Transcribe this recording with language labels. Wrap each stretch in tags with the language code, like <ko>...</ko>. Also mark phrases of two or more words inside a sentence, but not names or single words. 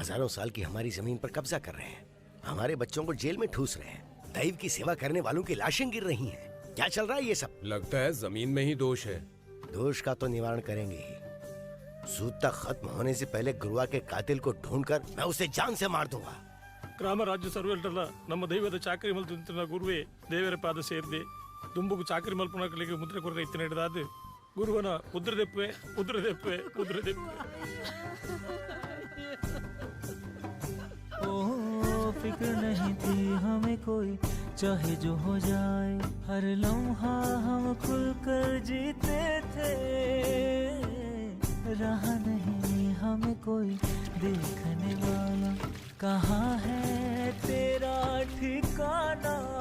<hi>हजारों साल की हमारी जमीन पर कब्जा कर रहे हैं, हमारे बच्चों को जेल में ठूस रहे हैं, दैव की सेवा करने वालों की लाशें गिर रही हैं। क्या चल रहा है ये सब? लगता है जमीन में ही दोष है। दोष का तो निवारण करेंगे ही। सूता खत्म होने से पहले गुरुआ के कातिल को ढूंढकर मैं उसे जान से मार दूंगा।</hi> <tcy>ಗ್ರಾಮ ರಾಜ್ಯ ಸರ್ವೆಲ್ಟಲ್ಲ ನಮ್ಮ ದೈವದ ಚಾಕರಿ ಮಲ್ತಿನ ಗುರುವೇ ದೇವರ ಪಾದ ಸೇರಿದೆ ದುಂಬುಗು ಚಾಕರಿ ಮಲ್ಪನಗಳಿಗೆ ಮುದ್ರೆ ಕೊರತೆ ಇತ್ತಿನ ಹಿಡಿದಾದ ಗುರುವನ ಉದ್ರದೆಪ್ಪೆ ಉದ್ರದೆಪ್ಪೆ ಉದ್ರದೆಪ್ಪೆ</tcy> <hi>ओ फिक्र नहीं थी हमें कोई, चाहे जो हो जाए, हर लम्हा हम खुल कर जीते थे। रहा नहीं हमें कोई देखने वाला, कहाँ है तेरा ठिकाना?</hi>